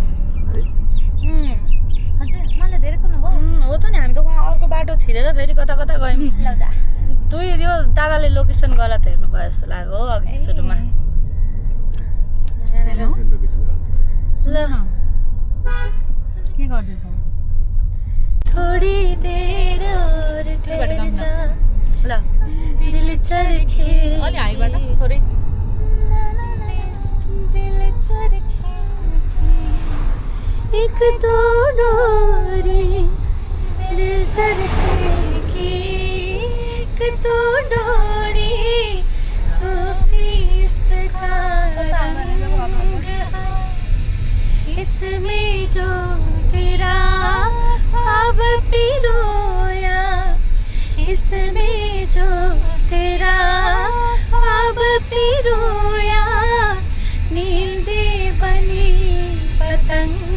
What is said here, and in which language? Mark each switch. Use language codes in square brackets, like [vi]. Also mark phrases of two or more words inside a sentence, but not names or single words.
[ne] मलाई धेरै कुर्नु भयो हो त नि, हामी त वहाँ अर्को बाटो छिरेर फेरि कता कता गयौँ। तँ यो दादाले लोकेसन गलत हेर्नु भयो जस्तो लाग्यो हो अघि सुरुमा। ल के गर्दैछौ? [hi] थोड़ी देर और ठहर जा, ल दिल चरखे [ne] अलि हाइबाट थोरै [hi] दिल चरखे एक दो डोरी दिल चरखे की, एक दो डोरी सूफी इसका रंग है, इसमें जो तेरा ख्वाब पिरोया, इसमें जो तेरा ख्वाब पिरोया, नींदे बनी पतंग,